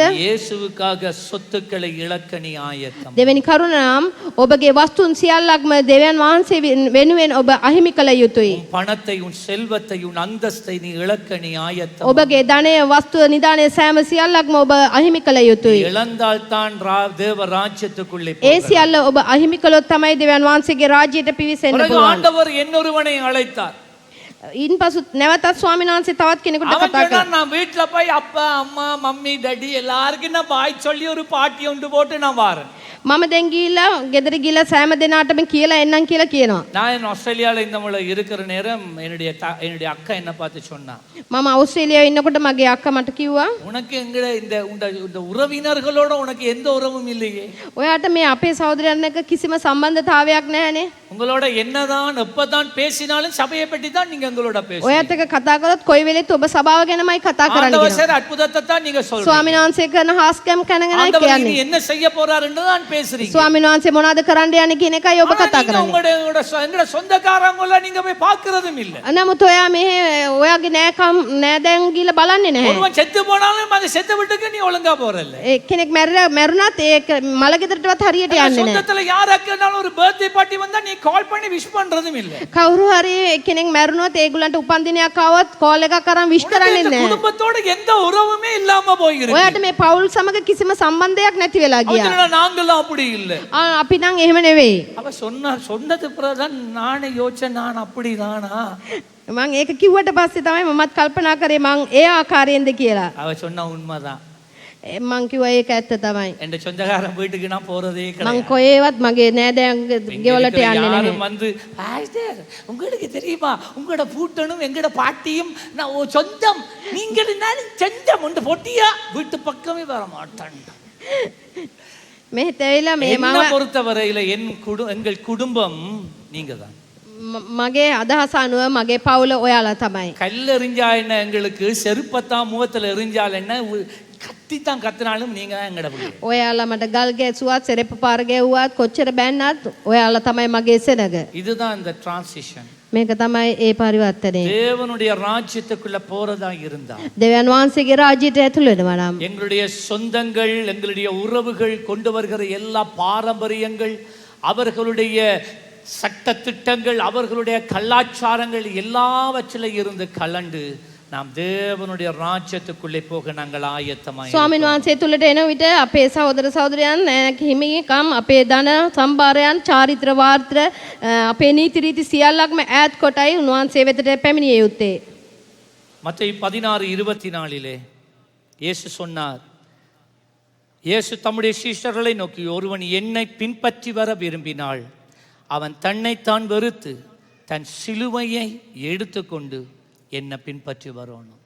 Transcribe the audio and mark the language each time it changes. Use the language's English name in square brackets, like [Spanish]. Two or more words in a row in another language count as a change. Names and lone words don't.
[Tamil] இயேசுவுக்காக சொத்துக்களை இழக்க நீ ஆயத்தம். [Sinhala] දෙවෙනි කරුණ නම් ඔබගේ වස්තුන් සියල්ලක්ම දෙවියන් වහන්සේ වෙනුවෙන් ඔබ අහිමි කළ යුතුයි. [Tamil] உன் பணத்தை, உன் செல்வத்தை, உன் அந்தஸ்தை நீ இழக்க நீ ஆயத்தம். [Sinhala] ඔබගේ ධනය, වස්තුව, නිදානය සෑම සියල්ලක්ම ඔබ අහිමි කළ යුතුයි. [Tamil] இழந்தால் தான் தேவ ராஜ்யத்துக்குள்ளே [Sinhala] ඒ සියල්ල ඔබ අහිමි කළොත් තමයි දෙවියන් වහන්සේගේ ராஜ்‍යයට පිවිසෙන්න [Tamil] பிறகு [Sinhala] පුළුවන්. [Tamil] ஆண்டவர் என்னொருவனை அழைத்தார். [Sinhala] ඉන්පසු නැවතත් ස්වාමීන් වහන්සේ තවත් කෙනෙකුට [Tamil] அவன் [Sinhala] කතා [Tamil] சொன்னான், [Sinhala] කළා. [Tamil] நான் வீட்டுல போய் அப்பா அம்மா [English] mummy daddy [Tamil] எல்லாருக்கும் நான் பாய் சொல்லி ஒரு பாட்டி ஒன்று போட்டு நான் வாரேன். [Sinhala] මම දැන් ගිහිල්ලා ගෙදර ගිහිල්ලා සෑම දිනාටම කියලා එන්නම් කියලා කියනවා. [Tamil] நான் ஆஸ்திரேலியாவில் இந்த முறை இருக்கிற நேரம் என்னுடைய அக்கா என்ன பார்த்து சொன்னா, [Sinhala] මම අවස්ට්‍රේලියාවේ ඉන්නකොට මගේ අක්කා මට කිව්වා, [Tamil] உனக்கு எங்கட இந்த உறவினர்களோட உனக்கு எந்த உறவும் இல்லையே, [Sinhala] ඔයාට මේ අපේ සහෝදරයන් එක්ක කිසිම සම්බන්ධතාවයක් නැහැනේ. [Tamil] உங்களோட என்னதான் எப்பதான் பேசினாலும் சபையை பற்றி தான் நீங்க எங்களோட பேசுறீங்க. [Sinhala] ඔයත් එක්ක කතා කරොත් කොයි වෙලෙත් ඔබ සභාව ගැනමයි කතා කරන්නේ. [Tamil] ஆண்டவர் செய்ற அற்புதத்தை தான் நீங்க சொல்றீங்க. [Sinhala] ස්වාමීන් වහන්සේ කරන හාස්කම් ගැනයි [Tamil] ஆண்டவர் [Sinhala] කියන්නේ. [Tamil] இனி என்ன செய்ய போறாருன்னு தான் பேசுறீங்க. [Sinhala] ස්වාමීන් වහන්සේ මොනවද කරන්න යන්නේ කියන එකයි ඔබ කතා කරන්නේ. [Tamil] உங்களோட சொந்தக்காரங்கள நீங்க போய் பார்க்கிறதும் இல்ல. [Sinhala] නමුත් ඔයා මේ ඔයාගේ නෑදෑන් ගිහලා බලන්නේ නැහැ. [Tamil] ஒருவன் செத்து போனாலும் அந்த செத்து விட்டுக்கு நீ ஒழுங்கா போறல்ல. [Sinhala] කෙනෙක් මැරුණත් ඒ මලගෙදරටවත් හරියට යන්නේ නැහැ. [Tamil] சொந்தத்துல யாராக்குனாலும் ஒரு [English] birthday party [Tamil] வந்தா நீ கால் பண்ணி விஷ் பண்றதும் இல்ல. [Sinhala] කවුරු හරි කෙනෙක් මැරුණොත් ඒගොල්ලන්ට උපන්දිනයක් ආවොත් කෝල් එකක් අරන් විශ් කරන්නේ නැහැ. [Tamil] குடும்பத்தோட எந்த உறவுமே இல்லாம போயிருக்கு. [Sinhala] ඔයාට මේ පවුල් සමග කිසිම සම්බන්ධයක් නැති වෙලා ගියා. [Tamil] நாங்களும் அப்படி இல்ல. [Sinhala] අපි නම් එහෙම නෙවෙයි. [Tamil] அவ சொன்னது பிரதான் நானே யோசிச்சேன், நான் அப்படிதானா? [Sinhala] මං ඒක කිව්වට පස්සේ තමයි මමත් කල්පනා කරේ මං ඒ ආකාරයෙන්ද කියලා. [Tamil] அவ சொன்ன உண்மைதான். [Sinhala] මං කිව්වා ඒක ඇත්ත තමයි. [Tamil] என் சொந்தக்காரன் வீட்டுக்கு நான் போறதே [Sinhala] මං [Tamil] கிடையாது. [Sinhala] කොහේවත් මගේ නෑදෑයන් ගෙවලට යන්නේ නැහැ. [Tamil] யாரும் வந்து பாஸ்டர் உங்களுக்கு தெரியுமா உங்களோட பூட்டனும் எங்கட பாட்டியும் நான் சொந்தம், நீங்கள் சொந்தம் ஒன்று போட்டியா வீட்டு பக்கமே வர மாட்டான். [Sinhala] මෙහෙට ඇවිල්ලා මේ [Tamil] என்னை பொறுத்தவரையில எங்கள் குடும்பம் நீங்க தான். [Sinhala] මගේ අදහස අනුව මගේ පවුල ඔයාලා තමයි. [Tamil] கல்லெறிஞ்சா என்ன எங்களுக்கு, செருப்பத்தான் முகத்துல எறிஞ்சால் என்ன, கத்தித்தான் கத்தினாலும் நீங்க தான் எங்கட பிள்ளை. [Sinhala] ඔයාලා මට ගල් ගැසුවත් සෙරප්පු පාර ගැව්වත් කොච්චර බැන්නත් ඔයාලා තමයි මගේ සෙනග. [Tamil] இதுதான் இந்த டிரான்சிஷன். [Sinhala] මේක තමයි ඒ පරිවර්තනය. [Tamil] தேவனுடைய ராஜ்யத்துக்குள்ள போறதா இருந்தா, [Sinhala] දෙවියන් වහන්සේගේ රාජ්‍යයට ඇතුළු වෙනවා නම් [Tamil] எங்களுடைய சொந்தங்கள், எங்களுடைய உறவுகள் கொண்டு வருகிற எல்லா பாரம்பரியங்கள், அவர்களுடைய சட்ட திட்டங்கள், அவர்களுடைய கலாச்சாரங்கள் எல்லாவற்றிலும் இருந்து கலண்டு நாம் தேவனுடைய ராஜ்யத்துக்குள்ளே போக நாங்கள் ஆயத்தமாய். [Sinhala] ස්වාමීන් වහන්සේ තුළට එන විට අපේ සහෝදර සහෝදරයන් හිමිකම් අපේ ධන සම්භාරයන් චාරිත්‍ර වාර්ත්‍ර අපේ නීති රීති සියල්ලක්ම ඈත් කොටයි උන්වහන්සේ වෙතට පැමිණිය යුත්තේ. [Tamil] மத்தேயு 16:24 இயேசு சொன்னார், இயேசு தம்முடைய சீஷர்களை நோக்கி, ஒருவன் என்னை பின்பற்றி வர விரும்பினால் அவன் தன்னைத்தான் வெறுத்து தன் சிலுவையை எடுத்துக்கொண்டு என்ன பின்பற்றி வரணும்.